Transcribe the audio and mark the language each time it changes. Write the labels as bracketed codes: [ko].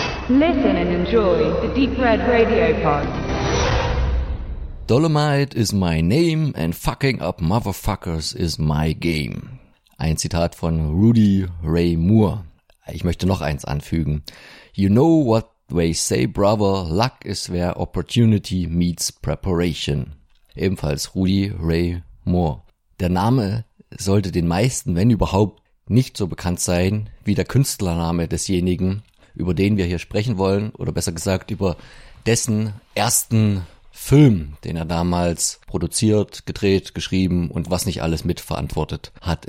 [en] Listen and enjoy the Deep Red Radio Pod. Dolomite is my name and fucking up motherfuckers is my game. [de] Ein Zitat von Rudy Ray Moore. Ich möchte noch eins anfügen. [en] You know what they say, brother, luck is where opportunity meets preparation. [de] Ebenfalls Rudy Ray Moore. Der Name sollte den meisten, wenn überhaupt, nicht so bekannt sein wie der Künstlername desjenigen, über den wir hier sprechen wollen, oder besser gesagt über dessen ersten Film, den er damals produziert, gedreht, geschrieben und was nicht alles mitverantwortet hat.